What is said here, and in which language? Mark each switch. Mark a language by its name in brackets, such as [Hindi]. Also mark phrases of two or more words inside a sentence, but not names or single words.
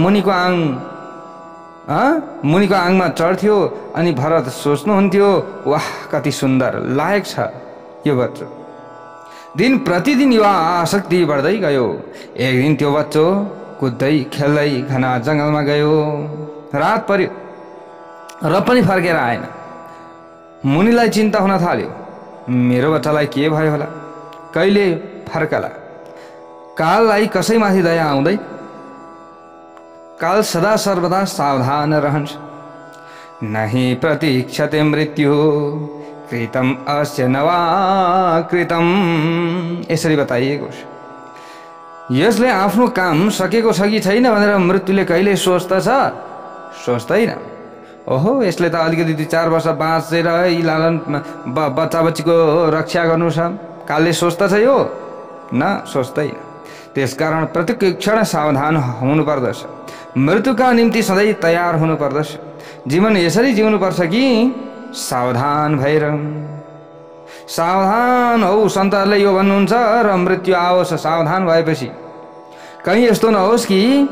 [Nepali] मुनिको आङमा चढ्थ्यो अनि भरत सोच्नुहुन्थ्यो वाह कति सुन्दर लायक छ यो बच्चो दिन प्रतिदिन यो आसक्ति बढ्दै गयो एक दिन त्यो बच्चो कुद्दै खेल्दै घना जङ्गलमा गयो रात पर्यो र पनि फर्केर आएन मुनिलाई चिन्ता हुन थाल्यो मेरो बच्चालाई के भयो होला कहिले फर्कला काललाई कसैमाथि दया आउँदै काल सदा सर्वदा सावधान रहन्छ [Sanskrit] नहि प्रतीक्षते मृत्यु कृतम अस्य नवा कृतम [Nepali] यसरी बताइएको छ यसले आफ्नो काम सकेको छ कि छैन भनेर मृत्युले कहिले सोच्दैन ओहो यसले त अलिकति 2-4 वर्ष बाँचेर लालन बच्चा बच्चीको रक्षा गर्नु छ कालले सोच्दछ यो न सोच्दैन त्यसकारण प्रत्येक क्षण सावधान हुनु पर्दछ मृत्युका निम्ति सधैँ तयार हुनु पर्दछ जीवन यसरी जिउनु पर्छ कि सावधान भएर सावधान हौ सन्तहरूले यो भन्नुहुन्छ र मृत्यु आओस् सावधान भएपछि कहीं यस्तो नहोस् कि